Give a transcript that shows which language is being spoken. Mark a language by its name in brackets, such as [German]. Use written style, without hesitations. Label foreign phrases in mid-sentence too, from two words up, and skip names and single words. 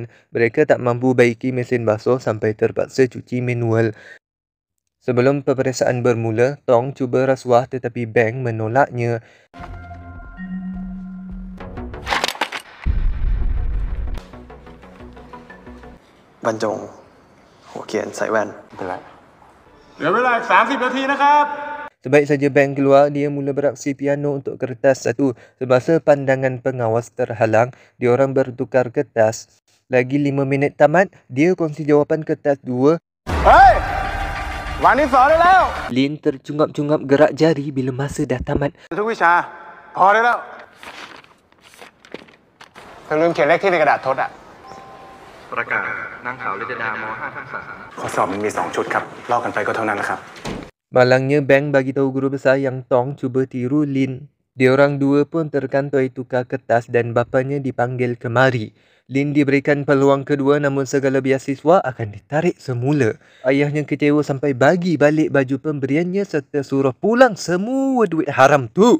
[Malay] Mereka tak mampu baiki mesin basuh sampai terpaksa cuci manual. Sebelum peperiksaan bermula, Tong cuba rasuah tetapi Beng menolaknya. Banjong, [Thai] หัวเขียนใส่แว่น เหลือเวลาอีก30 นาทีนะครับ [Malay] Sebaik saja Beng keluar, dia mula beraksi piano untuk kertas 1. Semasa pandangan pengawas terhalang, diorang bertukar kertas. Lagi 5 minit tamat, dia kongsi jawapan kertas 2. [Thai] เฮ้ย วันที่ 2 ได้แล้ว [Malay] Lin tercungap-cungap gerak jari bila masa dah tamat. [Thai] ทุกวิชา พอได้แล้วเธอลืมเขียนเลขที่ในกระดาษทดอ่ะ ประกาศนางสาวลิตดาม.5 ทักษะ ข้อสอบมันมี 2 ชุดครับ ลอกกันไปก็เท่านั้นนะครับ [Malay] Malangnya Beng bagi tahu guru besar yang Tong cuba tiru Lin. Diorang dua pun terkantoi tukar kertas dan bapanya dipanggil kemari. Lin diberikan peluang kedua namun segala beasiswa akan ditarik semula. Ayahnya kecewa sampai bagi balik baju pemberiannya serta suruh pulang semua duit haram tu.